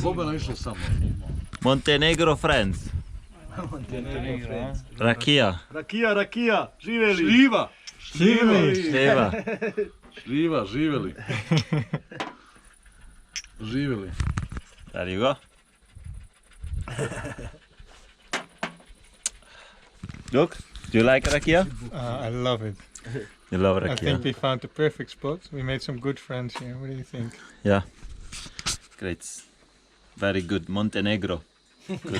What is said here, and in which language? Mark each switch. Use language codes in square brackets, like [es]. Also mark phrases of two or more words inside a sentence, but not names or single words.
[en] Montenegro friends. Rakia. Rakia, [sr] živeli! Šljiva! Šljiva. Šljiva, živeli. Živeli. [en] There you go. Look, do you like Rakia? I love it. You love I think Rakia? we found the perfect spot. We made some good friends here. What do you think? Yeah. Great. Very good. Montenegro. Good.